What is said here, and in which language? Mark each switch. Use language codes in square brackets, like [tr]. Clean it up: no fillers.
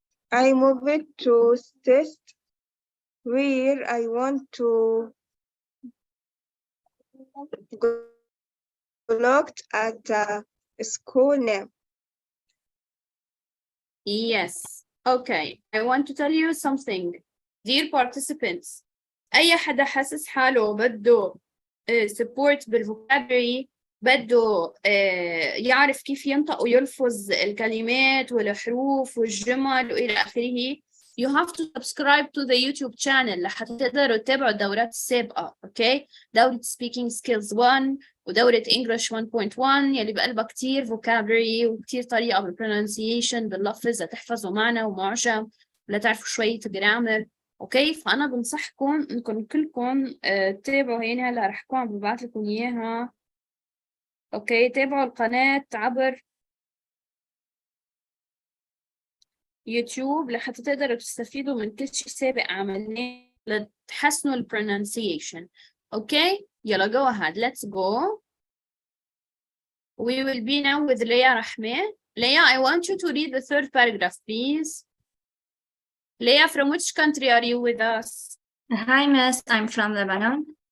[en] I moved to state where I want to looked at the school name. Yes. Okay. I want to tell you something. Dear participants, [ar] أي حدا حاسس حاله بده support بالفوكابري، بده يعرف كيف ينطق ويلفظ الكلمات والحروف والجمل وإلى آخره. You have to subscribe to the YouTube channel لحتى تقدروا تتابعوا الدورات السابقة. Okay. دورة Speaking Skills 1 ودورة English 1.1 يلي بقلبها كتير vocabulary وكتير طريقة بالpronunciation باللفظ لتحفظوا معنى ومعجم لتعرفوا شوية grammar. اوكي، فأنا بنصحكم انكم كلكم تتابعوا. هيني هلا رح كون عم ببعث لكم اياها. اوكي، تابعوا القناة عبر يوتيوب لحتى تقدروا تستفيدوا من كل شيء سابق عملناه لتحسنوا pronunciation. اوكي، يلا [en] go ahead, let's go. We will be now with Leah Rahmeh. Leah, I want you to read the third paragraph, please. Leah, from which country are you with us? Hi, Miss. I'm from Lebanon.